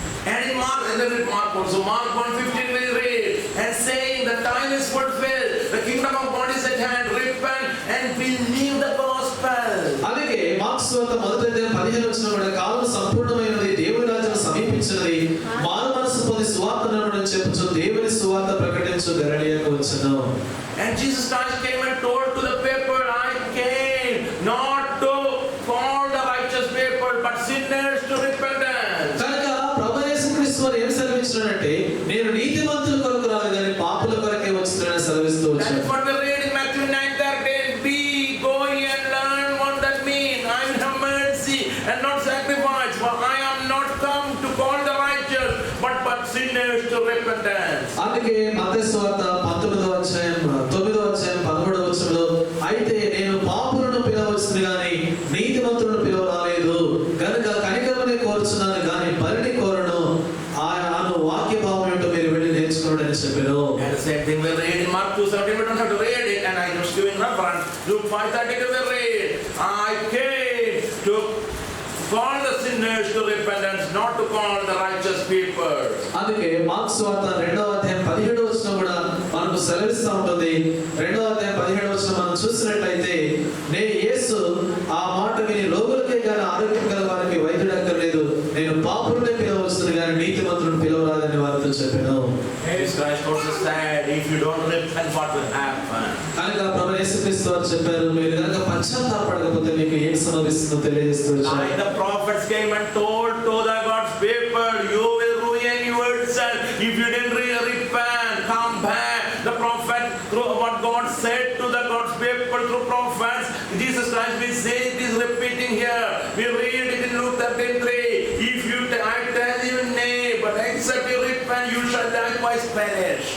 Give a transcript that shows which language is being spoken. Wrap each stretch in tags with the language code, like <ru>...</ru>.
<en>And in Mark, also Mark 1:15 we read, and saying the time is fulfilled, the kingdom of God is at hand, repent and believe the gospel.</en> <te>అలాగే mark సువార్త 1వ అధ్యాయం 15వ వచనం కూడా కాలం సంపూర్ణమైనది, దేవుని రాజ్యం సమీపించినది, మారు మనసు పొంది సువార్త నమ్మని చెప్పుచు దేవుని సువార్త ప్రకటించు గలిలయకు వచ్చెను.</te> <en>And Jesus Christ came and told to the people, I came not to call the righteous people but sinners to repentance.</en> <te>కనుక ప్రభువు యేసుక్రీస్తు వారు ఏం సెలవించారంటే నేను నీతిమంతుల కొరకు రాలేదు కానీ పాపుల కొరకే వచ్చానని సెలవిస్తూ</te> <en>That</en> <te>వచ్చారు.</te> <en>is what we read in Matthew 9:13. Be, go ye and learn what that means. I will have mercy and not sacrifice, for I am not come to call the righteous but sinners to repentance.</en> <te>అందుకే మత్తయి సువార్త 19వ అధ్యాయం 9వ అధ్యాయం 13వ వచనంలో అయితే నేను పాపులను పిలవచ్చును గాని నీతిమంతులను పిలవరాలేదు, కనుక కనికరమునే కోరుచున్నాను గాని బలిని కోరను అను వాక్య భావం ఏంటో మీరు వెళ్ళి నేర్చుకోండి అని చెప్పారు.</te> <en>And the same thing we read in Mark 2:17. We don't have to read it, and I just giving reference. Luke 5:32 we read, I came to call the sinners to repentance, not to call the righteous people.</en> <te>అందుకే mark సువార్త 2వ అధ్యాయం 17వ వచనం కూడా మనకు సెలవిస్తూ ఉంటుంది. 2వ అధ్యాయం 17వ వచనం మనం చూసినట్లయితే యేసు ఆ మాట విని రోగులకే గాని ఆరోగ్యం గల వారికి వైద్యుడు అక్కర్లేదు, నేను పాపులనే పిలవచ్చును గాని నీతిమంతులను పిలవరాదని వారితో చెప్పాను.</te> <en>Jesus Christ also said, if you don't repent, what will happen?</en> <te>కనుక ప్రభువు యేసుక్రీస్తు వారు చెప్పారు, మీరు కనుక పశ్చాత్తాపడకపోతే మీకు ఏం సంభవిస్తుందో తెలియజేస్తూ వచ్చారు.</te> <en>The prophets came and told to the God's people, you will ruin yourself if you didn't repent, come back. The prophet, through what God said to the God's people through prophets, Jesus Christ we say it is repeating here. We read it in Luke 13:3. If you, I tell you nay, but except you repent, you shall likewise perish.</en>